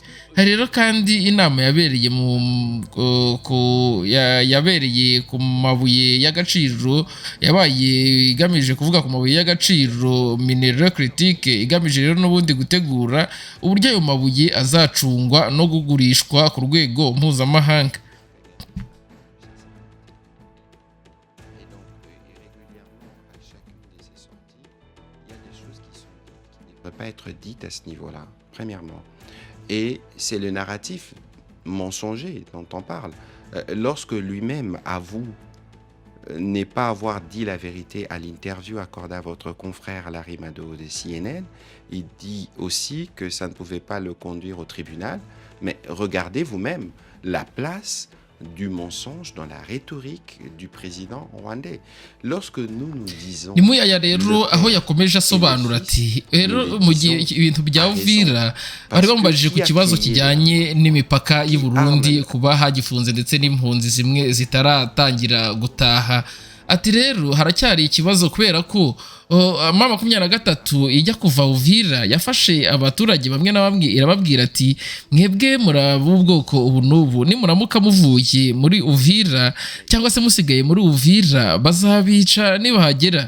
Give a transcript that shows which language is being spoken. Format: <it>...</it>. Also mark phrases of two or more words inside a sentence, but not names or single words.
<rw>Hari rero kandi inama yabereye ku mabuye y'agaciro, yabaye igamije kuvuga ku mabuye y'agaciro</rw> <fr>mineral critique,</fr> <rw>igamije rero n'ubundi gutegura uburyo ayo mabuye azacungwa no kugurishwa ku rwego mpuzamahanga.</rw> <fr>Pas être dites à ce niveau-là, premièrement. Et c'est le narratif mensonger dont on parle. Lorsque lui-même avoue ne pas avoir dit la vérité à l'interview accordée à votre confrère Larry Madowo de CNN, il dit aussi que ça ne pouvait pas le conduire au tribunal. Mais regardez vous-même la place du mensonge dans la rhétorique du président rwandais. Lorsque nous disons</fr> <rw>ni muyaya rero aho yakomeje asobanura ati rero mu gihe ibintu bya Uvira bari bambajije ku kibazo kijyanye n'imipaka y'u Burundi kuba hagifunze ndetse n'impunzi zimwe zitaratangira gutaha. Ati rero haracyari ikibazo kubera ko mama 23 ijya kuva Uvira yafashe abaturage bamwe na bamwe irababwira ati mwebwe muraba ubwoko ubu n'ubu nimuramuka muvuye muri Uvira cyangwa se musigaye muri Uvira bazabica nibahagera.</rw>